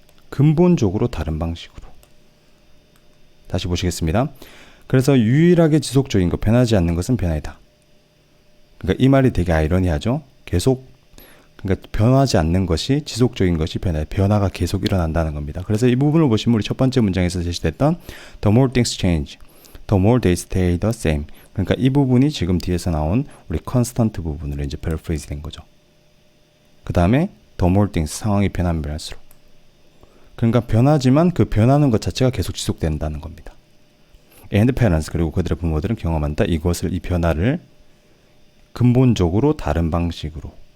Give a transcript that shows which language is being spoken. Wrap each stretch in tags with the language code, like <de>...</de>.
<ko>근본적으로 다른 방식으로. 다시 보시겠습니다. 그래서 유일하게 지속적인 것, 변하지 않는 것은 변화이다. 그러니까 이 말이 되게 아이러니하죠. 그러니까 변하지 않는 것이 지속적인 것이 변화가 계속 일어난다는 겁니다. 그래서 이 부분을 보시면 우리 첫 번째 문장에서 제시됐던</ko> <en>the more things change, the more they stay the same.</en> <ko>그러니까 이 부분이 지금 뒤에서 나온 우리 constant 부분으로 이제 paraphrase 된 거죠. 그 다음에</ko> <en>the more things,</en> <ko>상황이 변하면 변할수록. 그러니까 변하지만 그 변하는 것 자체가 계속 지속된다는 겁니다.</ko> <en>And parents,</en> <ko>그리고 그들의 부모들은 경험한다. 이 변화를 근본적으로 다른 방식으로.</ko>